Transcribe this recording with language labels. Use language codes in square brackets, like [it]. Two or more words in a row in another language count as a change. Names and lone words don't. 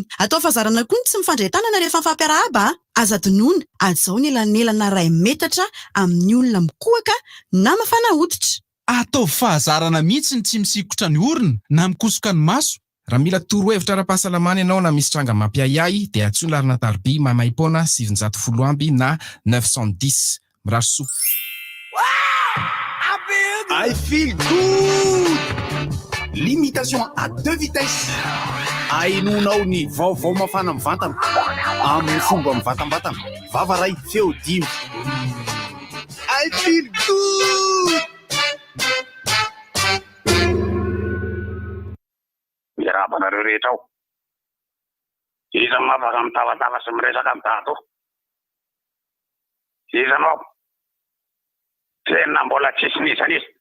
[mg] Atao fahazarana koa ny tsy mifandray tanana rehefa mifampiarahaba. Aza donoina azao ny elanelana ray metatra amin'ny olona mikohaka na mafana hoditra. Atao fahazarana mihitsy ny tsy misikotra ny orona na mikosoka ny maso. Raha mila torohevitra ara-pahasalamana ianao na misy tranga mampiayay dia atsoina larina tarby mamaipona 710 amby na 910 mirary soa. [en] I feel good. [fr] Limitation à 2 vitesses. [mg] Ainonao ny vaovao mafana mivantana amin'ny fomba mivatambatana. Vava ray feo dimy. [en] I feel good. [mg] Rabanareo rehetra ao. Iza mafaka mitavatava sy miresaka mitato. Izanao. Tena mbola tsisy nisan'izy.